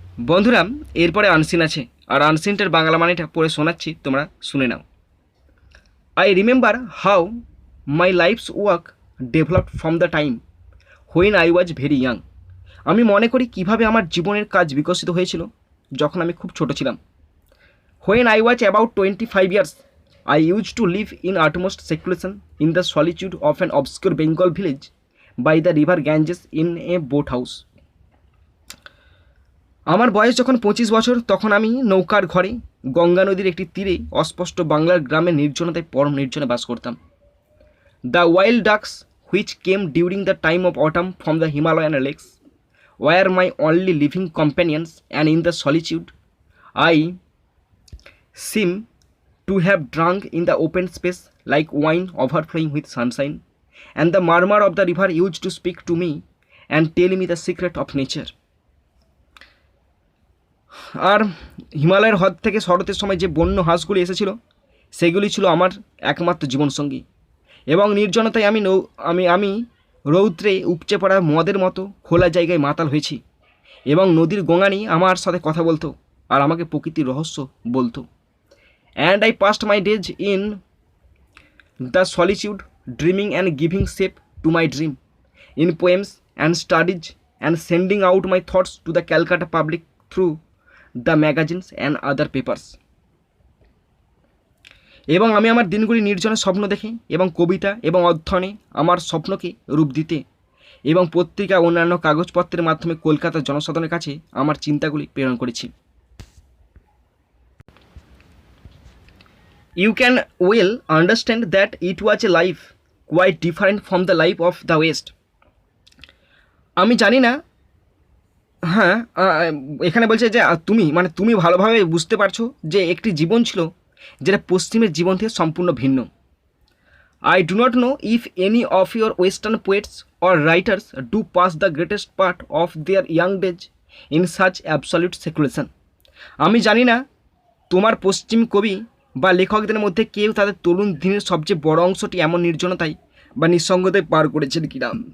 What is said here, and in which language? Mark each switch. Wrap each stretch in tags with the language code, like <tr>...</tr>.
<bn>বন্ধুরা, এরপরে আনসিন আছে, আর আনসিনটার বাংলা মানেটা পড়ে শোনাচ্ছি, তোমরা শুনে নাও।</bn> <en>I remember how my life's work developed from the time when I was very young,</en> <bn>আমি মনে করি কিভাবে আমার জীবনের কাজ বিকশিত হয়েছিল যখন আমি খুব ছোট ছিলাম।</bn> <en>When I was about 25 years I used to live in utmost seclusion in the solitude of an obscure Bengal village by the river Ganges in a boat house.</en> <bn>আমার বয়স যখন 25 বছর, তখন আমি নৌকার ঘরে গঙ্গা নদীর একটি তীরে অস্পষ্ট বাংলার গ্রামের নির্জনতায় পরম নির্জনে বাস করতাম।</bn> <en>The wild ducks which came during the time of autumn from the Himalayan lakes were my only living companions and in the solitude I seem to have drunk in the open space like wine overflowing with sunshine, and the murmur of the river used to speak to me and tell me the secret of nature.</en> <bn>আর হিমালয়ের হ্রদ থেকে শরতের সময় যে বন্য হাঁসগুলি এসেছিল, সেগুলি ছিল আমার একমাত্র জীবনসঙ্গী, এবং নির্জনতায় আমি রৌদ্রে উপচে পড়া মদের মতো খোলা জায়গায় মাতাল হয়েছি, এবং নদীর গঙ্গানি আমার সাথে কথা বলতো আর আমাকে প্রকৃতির রহস্য বলতো।</bn> <en>And I passed my days in the solitude, dreaming and giving shape to my dream, in poems and studies, and sending out my thoughts to the Calcutta public through the magazines and other papers.</en> <bn>এবং আমি আমার দিনগুলি নির্জনে স্বপ্ন দেখে এবং কবিতা এবং অধ্যয়নে আমার স্বপ্নকে রূপ দিতে এবং পত্রিকা অন্যান্য কাগজপত্রের মাধ্যমে কলকাতার জনসাধারণের কাছে আমার চিন্তাগুলি প্রেরণ করেছি।</bn> <en>You can well understand that it was a life quite different from the life of the West.</en> <bn>আমি জানি না, হ্যাঁ, এখানে বলছে যে তুমি ভালোভাবে বুঝতে পারছো যে একটি জীবন ছিল যেটা পশ্চিমের জীবন থেকে সম্পূর্ণ ভিন্ন।</bn> <en>I do not know if any of your Western poets or writers do pass the greatest part of their young days in such absolute seclusion.</en> <bn>আমি জানি না তোমার পশ্চিম কবি বা লেখকদের মধ্যে কেউ তাদের তরুণ দিনের সবচেয়ে বড় অংশটি এমন নির্জনতায় বা নিঃসঙ্গতায় পার করেছেন কিনা।</bn>